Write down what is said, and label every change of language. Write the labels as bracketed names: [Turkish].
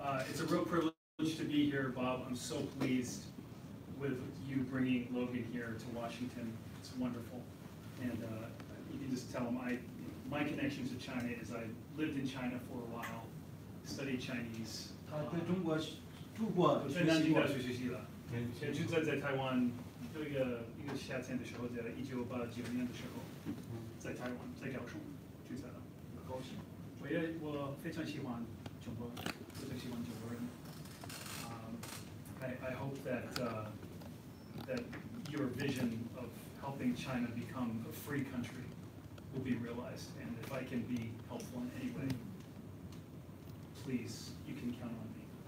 [English] It's a real privilege to be here, Bob. I'm so pleased with you bringing Logan here to Washington. It's wonderful. And you can just tell him my connection to China is I lived in China for a while, studied Chinese. [Chinese] 他在中国住过，我在南京大学学习了，也就在台湾有一个夏天的时候，在1989年的时候，在台湾，在高雄注册的。高兴。我非常喜欢中国，非常喜欢中国人。 [English] I hope that that your vision of helping China become a free country will be realized, and if I can be helpful in any way, please, you can count on me.